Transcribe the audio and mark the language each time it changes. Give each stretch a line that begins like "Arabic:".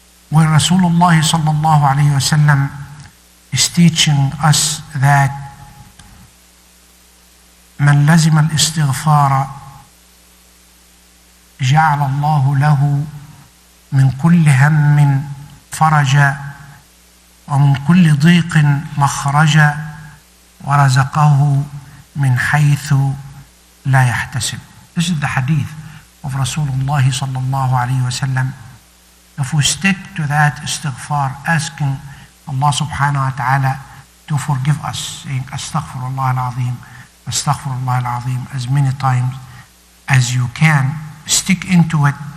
English: Where Rasulullah sallallahu alayhi wa sallam is teaching us that
Arabic: من لزم الاستغفار جعل الله له من كل هم فرجا ومن كل ضيق مخرجا ورزقه من حيث لا يحتسب.
English: This is the hadith of Rasulullah sallallahu alayhi wa sallam. If we stick to that istighfar, asking Allah subhanahu wa ta'ala to forgive us, saying astaghfirullah al-azim, astaghfirullah al-azim as many times as you can, stick into it.